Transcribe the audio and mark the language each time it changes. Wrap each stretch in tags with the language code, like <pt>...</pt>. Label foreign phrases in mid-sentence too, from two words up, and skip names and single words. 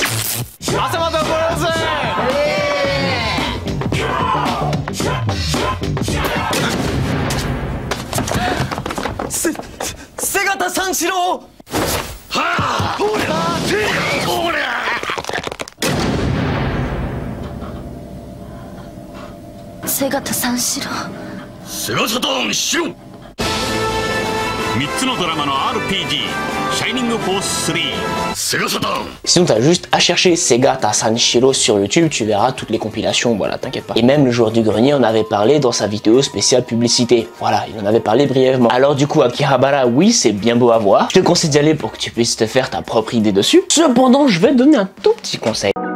<ja>Segata Sanshiro! Ha! Segata Sanshiro. Sega Saturn Shiro! 3つのドラマの RPG シャイニングフォース3 Sega Saturn!</ja> <fr>Sinon, t'as juste à chercher Segata Sanshiro sur YouTube, tu verras toutes les compilations, voilà, t'inquiète pas. Et même le joueur du grenier en avait parlé dans sa vidéo spéciale publicité. Voilà, il en avait parlé brièvement. Alors du coup, Akihabara, oui, c'est bien beau à voir. Je te conseille d'y aller pour que tu puisses te faire ta propre idée dessus. Cependant, je vais te donner un tout petit conseil.</fr>